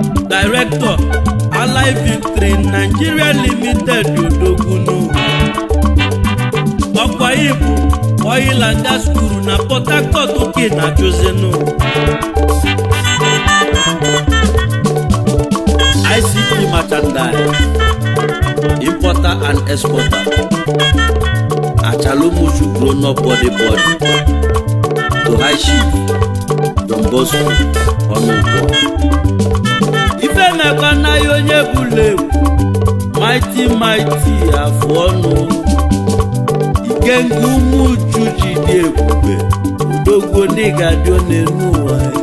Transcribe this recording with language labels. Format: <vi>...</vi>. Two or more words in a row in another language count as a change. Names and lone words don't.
<en>Director,</en> <ig>Alive Victory Nigeria Limited, Odogwu nụ. Ọkwa ibu,</ig> <en>Oil and Gas Guru na Port Harcourt,</en> <ig>oke na Josenu.</ig> <en>I C T merchandise, importer and exporter. Achalomuchu grown up body body. To high chief, Don Bosco, Onunkwo.</en> <ig>Ife mekwa na ya onye bulu ewu,</ig> <en>mighty mighty</en> <ig>afụ ọnụ. Ikenga Ụmụchu ji dị ebube, Odogwu n'ịga dị n'enu ụwa.</ig>